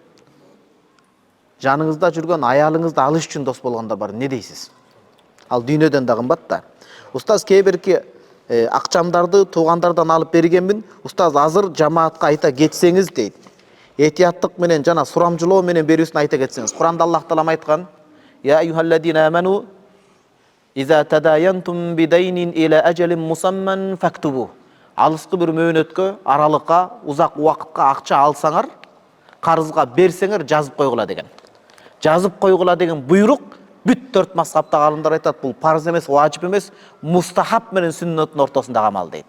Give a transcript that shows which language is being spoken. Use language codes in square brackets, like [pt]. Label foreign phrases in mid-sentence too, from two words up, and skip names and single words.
[ky] Жаныңызда жүргөн аялыңызды алыш үчүн дос болгондар бар. Не дейсиз? Ал дүйнөдөн да кымбат да. Устаз, кээ-бирки акчамдарды туугандардан алып бергенмин. Устаз, азыр жамаатка айта кетсеңиз дейт. Этияттык менен жана сурамжылоо менен берүүсүн айта кетсеңиз. Куранда Аллах таалам айткан: [ar] "يا أيها الذين آمنوا إذا تداينتم بدين إلى أجل مسمى فاكتبوه." [ky] Алыскы бир мөөнөткө, аралыкка, узак убакытка акча алсаңар, карызга берсеңер жазып койгула деген. Жазып койгула деген буйрук бүт 4 мазхабтагы алымдар айтат, бул парыз эмес, важип эмес, мустахаб менен сүннөттүн ортосундагы амал дейт.